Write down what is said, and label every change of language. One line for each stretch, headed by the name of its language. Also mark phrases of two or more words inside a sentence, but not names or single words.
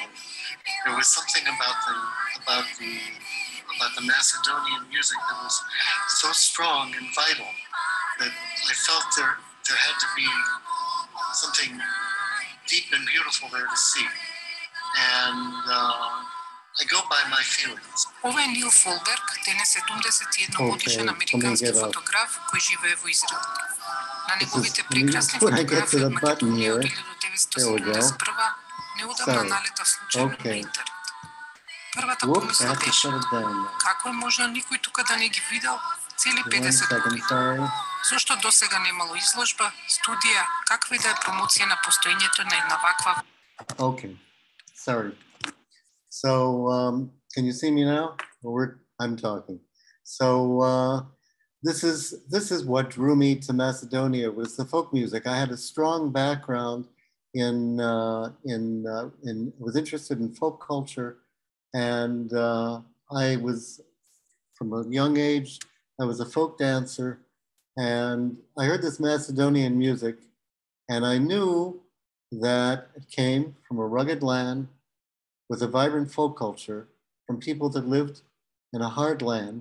English: There was something about the Macedonian music that was so strong and vital that I felt there had to be something deep and beautiful there to see. And I go by my feelings.
Macedonian: Ова е Нил Фолберг, денес 71 годишен американски фотограф кој живее во Израел. На неговите прекрасни фотографии од Македонија од 1971 неудамна налета случајно на интернет. Првата помисла беше, како е можел никој тука да не ги видел цели 50 години? Зошто досега немало изложба, студија, каква и да е промоција на постоењето на една ваква?
English: Okay, sorry. So, can you see me now? I'm talking. So this is what drew me to Macedonia, was the folk music. I had a strong background was interested in folk culture, and I was, from a young age, I was a folk dancer, and I heard this Macedonian music, and I knew that it came from a rugged land with a vibrant folk culture, from people that lived in a hard land.